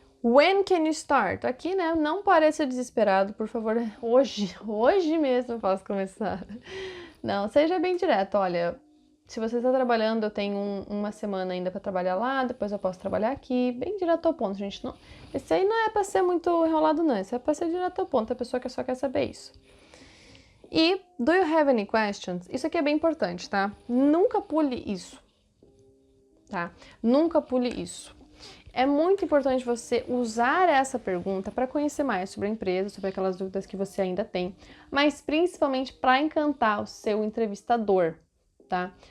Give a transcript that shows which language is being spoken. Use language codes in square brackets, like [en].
[en] When can you start? [pt] Aqui, né, não pareça desesperado, por favor, hoje mesmo eu posso começar. Não, seja bem direto, olha, se você está trabalhando, eu tenho uma semana ainda para trabalhar lá, depois eu posso trabalhar aqui, bem direto ao ponto, gente. Não, esse aí não é para ser muito enrolado, não, esse é para ser direto ao ponto, a pessoa que só quer saber isso. [en] E, do you have any questions? [pt] Isso aqui é bem importante, tá? Nunca pule isso. Tá? Nunca pule isso. É muito importante você usar essa pergunta para conhecer mais sobre a empresa, sobre aquelas dúvidas que você ainda tem, mas principalmente para encantar o seu entrevistador, tá?